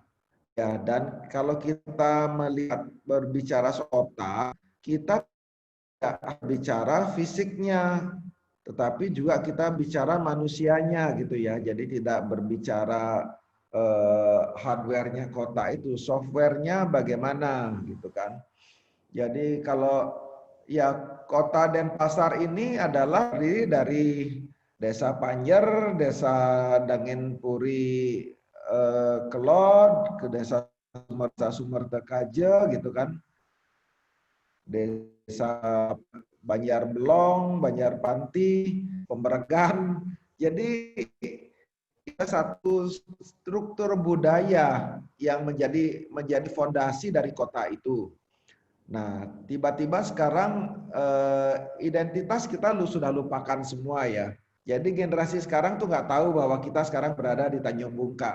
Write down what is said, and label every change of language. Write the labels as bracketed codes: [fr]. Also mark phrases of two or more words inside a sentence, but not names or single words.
[id] Ya, dan kalau kita melihat berbicara soal kota, kita tidak bicara fisiknya, tetapi juga kita bicara manusianya gitu ya. Jadi tidak berbicara hardware-nya kota itu, software-nya bagaimana gitu kan. Jadi kalau ya kota Denpasar ini adalah dari Desa Panjer, Desa Dangin Puri Kelod, ke Desa Sumerta Kaje gitu kan. Desa Banjar Belong, Banjar Panti, Pembergan. Jadi satu struktur budaya yang menjadi fondasi dari kota itu. Nah, tiba-tiba sekarang identitas kita sudah lupakan semua ya. Jadi generasi sekarang tuh nggak tahu bahwa kita sekarang berada di Tanjung Bungka.